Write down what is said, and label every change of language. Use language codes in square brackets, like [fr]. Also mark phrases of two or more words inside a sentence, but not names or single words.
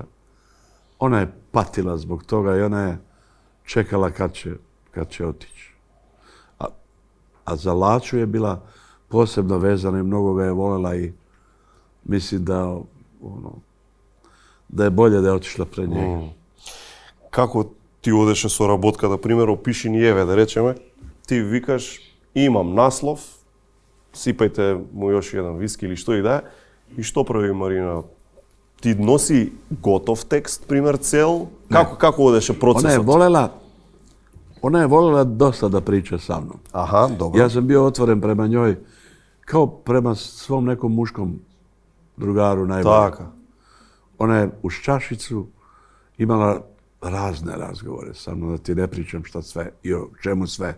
[sr] Ona je patila zbog toga i ona je čekala kad će otići. A za Laču je bila posebno vezana i mnogo ga je voljela i mislim da je bolje da je otišla pred njega. [mk] Како ти одеше со работка, да пример, опиши ни еве, да речеме, ти викаш, имам наслов, сипајте му još jedan виски или што и да е, и што прави Марина? Ти носи готов текст, пример, цел? Како одеше процесот? [sr] Ona je voljela dosta da priča sa mnom. Aha, dobro. Ja sam bio otvoren prema njoj kao prema svom nekom muškom drugaru najbolje. [mk] Така. [sr] Ona je uz čašicu imala razne razgovore sa mnom, da ti ne pričam šta sve i o čemu sve.